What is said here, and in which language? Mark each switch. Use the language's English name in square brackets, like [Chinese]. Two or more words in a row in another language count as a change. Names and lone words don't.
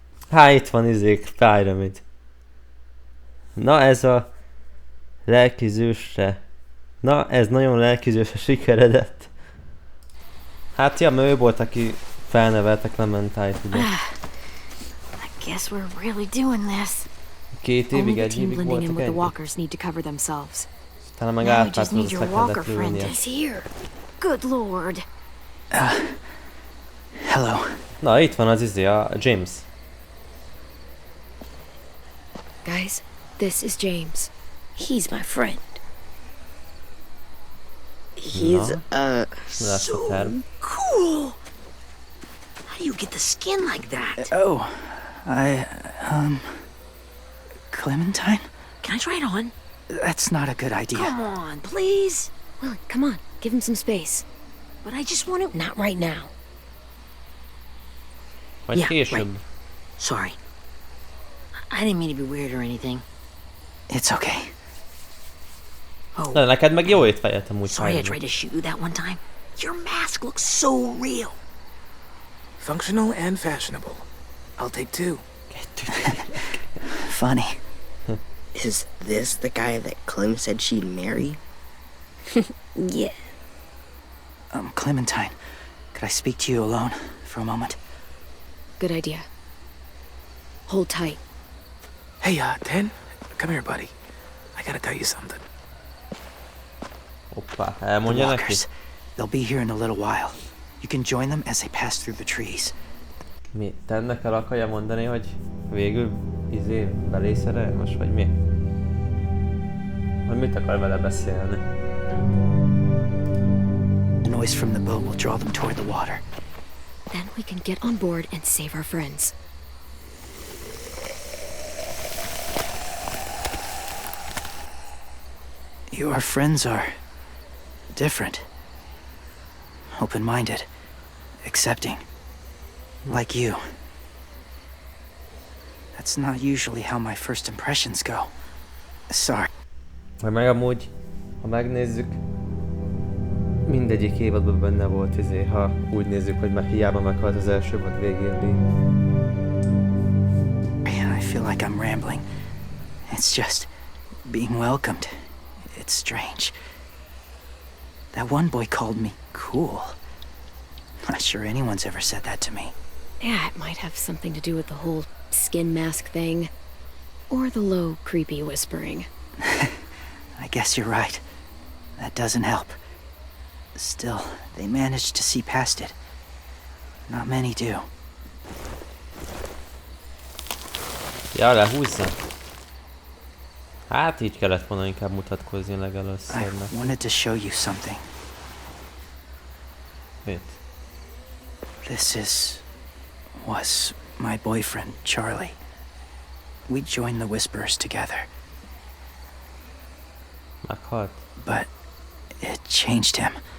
[Hungarian] Itt van Pyramid. Na ez a lelkizősre. Na ez nagyon lelkizősre sikeredett. Hát ja, mert ő volt, aki felnevelte Clementine-t, ugye. [English] I guess we're really doing this. [Hungarian] 2 évig, 1 évig voltak [English] the [Hungarian] egy. [English] walkers need to cover themselves. [Hungarian] Talán meg [English] Now we just [Hungarian] átpártól [English] need [Hungarian] azt [English] your [Hungarian] le [English] walker [Hungarian] kellett [English] friend. [Hungarian] lőnie. [English] He's here. Good lord. Hello. [Hungarian] Na itt van az a James. [English] Guys, this is James. He's my friend. He's, So cool! How do you get the skin like that? Clementine? Can I try it on? That's not a good idea. Come on, please! Well, come on, give him some space. But I just want to... Not right now. [Hungarian] Vagy később. [English] Sorry. I didn't mean to be weird or anything. It's okay. Oh. [Hungarian] De neked meg jó étfejet amúgy. [English] Sorry I tried to shoot you that one time. Your mask looks so real. Functional and fashionable. I'll take 2. Funny. Is this the guy that Clem said she'd marry? Yeah. Clementine, could I speak to you alone for a moment? Good idea. Hold tight. Hey, Ten, come here, buddy. I gotta tell you something. [Hungarian] Hoppá, [English] The [Hungarian] elmondja neki. [English] walkers. They'll be here in a little while. You can join them as they pass through the trees. [Hungarian] Mi? Tennek el akarja mondani, hogy végül belé szerelmes, vagy mi? Vagy mit akar vele beszélni? [English] The noise from the boat will draw them toward the water. Then we can get on board and save our friends. Your friends are different. Open-minded. Accepting. Like you. That's not usually how my first impressions go. Sorry. [Hungarian] Meg amúgy, ha megnézzük, mindegyik évadban benne volt ha úgy nézzük, hogy már hiába meghalt az első évad végén. [English] I feel like I'm rambling. It's just being welcomed. It's strange. That one boy called me cool. Not sure anyone's ever said that to me. Yeah, it might have something to do with the whole skin mask thing. Or the low, creepy whispering. I guess you're right. That doesn't help. Still, they managed to see past it. Not many do. [Hungarian] Ja, lehúzza. Hát így kellett volna inkább mutatkozni legelőször. [English] I wanted to show you something. [Hungarian] Mit? [English] Was my boyfriend, Charlie. We joined the Whisperers together. [Hungarian] Meghalt? [English] But it changed him.